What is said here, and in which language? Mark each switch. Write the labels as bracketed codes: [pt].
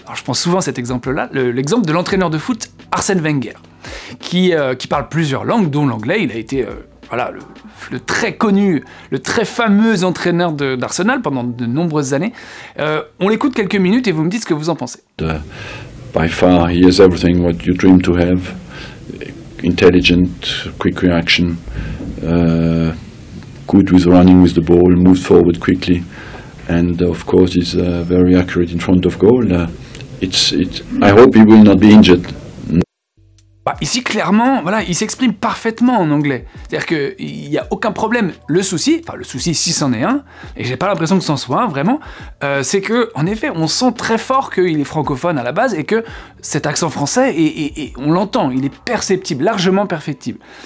[fr] Alors je prends souvent cet exemple-là, l'exemple de l'entraîneur de foot Arsène Wenger, qui parle plusieurs langues, dont l'anglais. Il a été... voilà, le très connu, le très fameux entraîneur d'Arsenal pendant de nombreuses années. On l'écoute quelques minutes et vous me dites ce que vous en pensez. [en] By far, he has everything what you dream to have. Intelligent, quick reaction, good with running with the ball, moves forward quickly, and of course he's very accurate in front of goal. I hope he will not be injured. [fr] Bah, ici, clairement, voilà, il s'exprime parfaitement en anglais. C'est-à-dire qu'il n'y a aucun problème. Le souci, si c'en est un, et j'ai pas l'impression que c'en soit un, vraiment, c'est que, en effet, on sent très fort qu'il est francophone à la base, et que cet accent français, et on l'entend, il est perceptible, largement perceptible.